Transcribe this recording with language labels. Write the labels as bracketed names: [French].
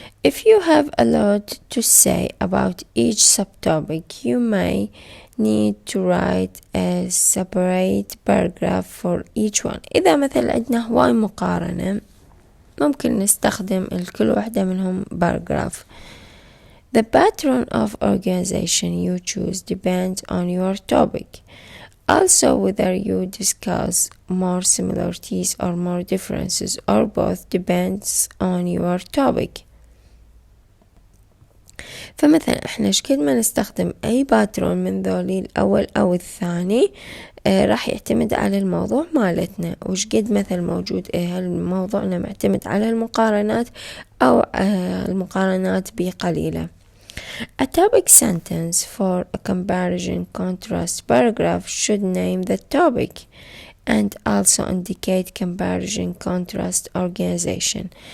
[English] If you have a lot to say about each subtopic, you may need to write a separate paragraph for each one. [Arabic] إذا مثلا عندنا هواي مقارنة، ممكن نستخدم الكل واحدة منهم paragraph. [English] The pattern of organization you choose depends on your topic. Also, whether you discuss more similarities or more differences or both depends on your topic. [Arabic] فمثلا احنا شكل ما نستخدم اي باترون من ذولي الاول او الثاني راح يعتمد على الموضوع مالتنا، وش قد مثل موجود هل موضوعنا معتمد على المقارنات او المقارنات بقليلة. [English] A topic sentence for a comparison contrast paragraph should name the topic and also indicate comparison, contrast, organization.